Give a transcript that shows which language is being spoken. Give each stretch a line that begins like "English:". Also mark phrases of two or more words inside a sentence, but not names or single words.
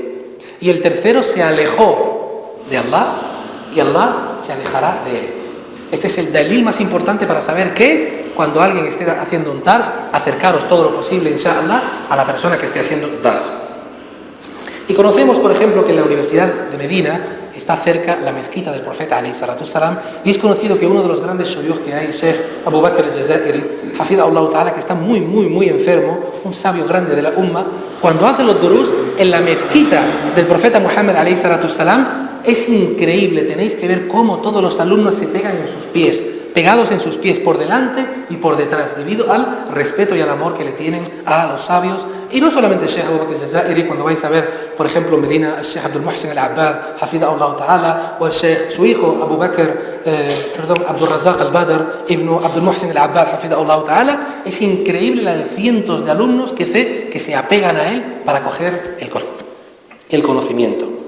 Spanish: Y el tercero se alejó de Allah y Allah se alejará de él. Este es el dalil más importante para saber que cuando alguien esté haciendo un dars, acercaros todo lo posible, inshallah, a la persona que esté haciendo dars. Y conocemos, por ejemplo, que en la Universidad de Medina está cerca la mezquita del profeta
Arabic: عليه الصلاة السلام,
Spanish: y es conocido que uno de los grandes shuyukh que hay, Sheikh Abu Bakr al-Jazairi,
Arabic: حفظه الله تعالى,
Spanish: que está muy enfermo, un sabio grande de la umma, cuando hace los durús en la mezquita del profeta Muhammad
Arabic: عليه الصلاة السلام,
Spanish: es increíble, tenéis que ver cómo todos los alumnos se pegan en sus pies, pegados en sus pies por delante y por detrás, debido al respeto y al amor que le tienen a los sabios. Y no solamente el Sheikh Abu Bakr al-Jazairi, cuando vais a ver, por ejemplo, en Medina, el Sheikh Abdul Muhsin al-Abbad,
Arabic: حفظه الله تعالى,
Spanish: o el Sheikh, su hijo, Abdul Razak al-Badr, ibn Abdul Muhsin al-Abbad,
Arabic: حفظه الله تعالى,
Spanish: es increíble la de cientos de alumnos que se apegan a él para coger el conocimiento.